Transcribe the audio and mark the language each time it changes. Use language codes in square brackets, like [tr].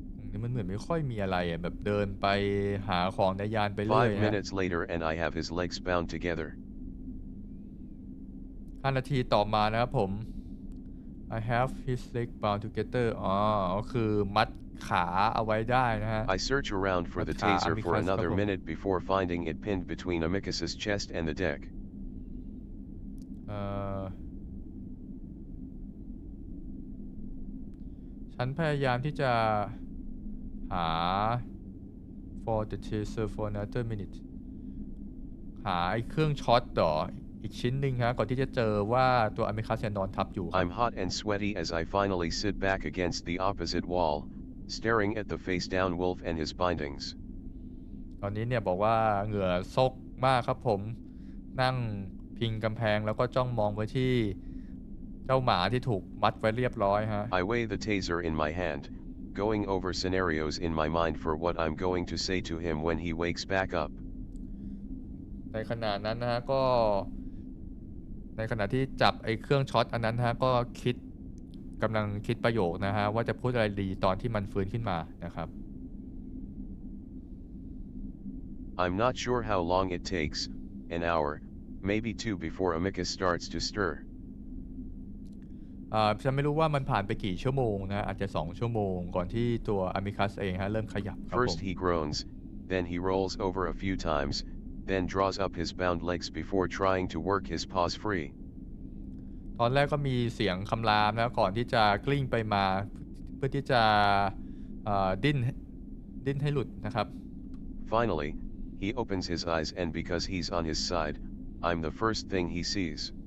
[th] นี่มันเหมือนไม่ค่อยมีอะไรอ่ะแบบเดินไปหาของในยานไปเรื่อย [en] 5 minutes later and I have his legs bound together. [th] 5 นาทีต่อมานะครับผม [en] I have his leg bound together [th] ก็คือมัดขาเอาไว้ได้นะฮะ [en] I search around for the taser for another minute before finding it pinned between Amicus's chest and the deck. [th] ฉันพยายามที่จะหา [en] for the taser for another minute [th] หาไอ้เครื่องช็อตต่ออีกชิ้นหนึ่งฮะก่อนที่จะเจอว่าตัวอเมริคัสนอนทับอยู่ [en] I'm hot and sweaty as I finally sit back against the opposite wall, staring at the face-down wolf and his bindings. [th] ตอนนี้เนี่ยบอกว่าเหงื่อซกมากครับผมนั่งพิงกำแพงแล้วก็จ้องมองไปที่เจ้าหมาที่ถูกมัดไว้เรียบร้อยฮะ [en] I weigh the taser in my hand, going over scenarios in my mind for what I'm going to say to him when he wakes back up. [th] ในขณะนั้นนะฮะก็ในขณะที่จับไอ้เครื่องช็อตอันนั้นฮะก็กำลังคิดประโยคนะฮะว่าจะพูดอะไรดีตอนที่มันฟื้นขึ้นมานะครับ [en] I'm not sure how long it takes, an hour, maybe 2 before Amicus starts to stir. [th] ฉันไม่รู้ว่ามันผ่านไปกี่ชั่วโมงนะอาจจะ2 ชั่วโมงก่อนที่ตัวอเมริคัสเองฮะเริ่มขยับครับผม [en] First he groans, then he rolls over a few times, then draws up his bound legs before trying to work his paws free. [th] ตอนแรกก็มีเสียงคำรามนะก่อนที่จะกลิ้งไปมาเพื่อที่จะดิ้นให้หลุดนะครับ [en] Finally, he opens his eyes and because he's on his side, I'm the first thing he sees.